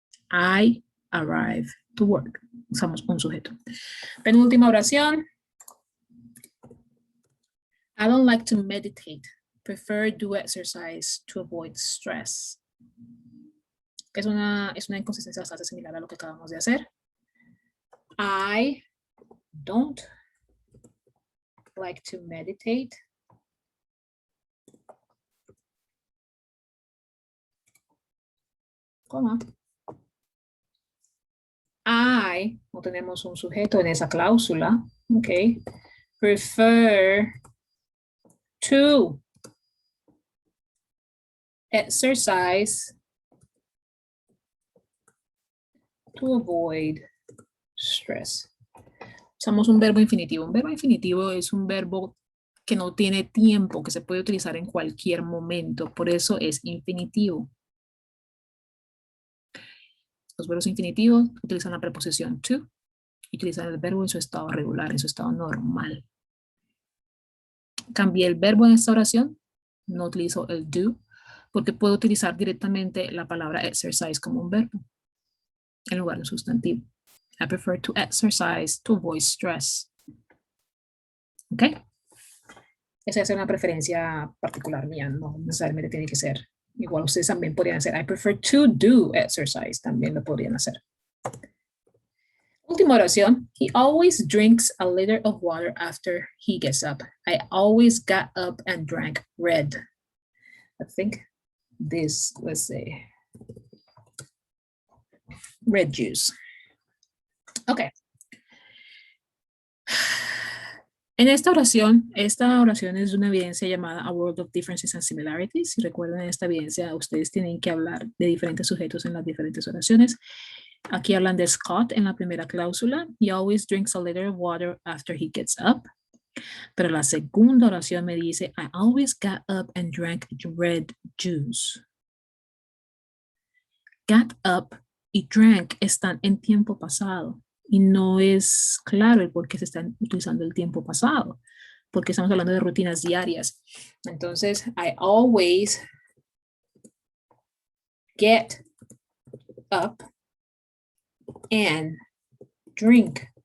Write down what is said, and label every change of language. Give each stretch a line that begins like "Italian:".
English: I arrive to work.
Spanish: Usamos un sujeto. Penúltima oración.
English: I don't like to meditate. Prefer do exercise to avoid stress.
Spanish: Es una inconsistencia bastante similar a lo que acabamos de hacer.
English: I don't like to meditate.
Spanish: Coma. I, no tenemos un sujeto en esa cláusula. Ok.
English: Prefer to exercise to avoid stress.
Spanish: Usamos un verbo infinitivo. Un verbo infinitivo es un verbo que no tiene tiempo, que se puede utilizar en cualquier momento. Por eso es infinitivo. Los verbos infinitivos utilizan la preposición to y utilizan el verbo en su estado regular, en su estado normal. Cambié el verbo en esta oración, no utilizo el do, porque puedo utilizar directamente la palabra exercise como un verbo en lugar de un sustantivo.
English: I prefer to exercise to avoid stress. ¿Ok?
Spanish: Esa es una preferencia particular mía, no necesariamente tiene que ser. Igual ustedes también podrían hacer,
English: I prefer to do exercise,
Spanish: también lo podrían hacer. Última oración.
English: He always drinks a liter of water after he gets up. I always got up and drank red. I think this, let's say, red juice. Ok.
Spanish: En esta oración es de una evidencia llamada A World of Differences and Similarities. Si recuerdan esta evidencia, ustedes tienen que hablar de diferentes sujetos en las diferentes oraciones. Aquí hablan de Scott en la primera cláusula.
English: He always drinks a liter of water after he gets up.
Spanish: Pero la segunda oración me dice,
English: I always got up and drank red juice.
Spanish: Got up y drank están en tiempo pasado. Y no es claro el por qué se están utilizando el tiempo pasado, porque estamos hablando de rutinas diarias. Entonces,
English: I always get up and drink.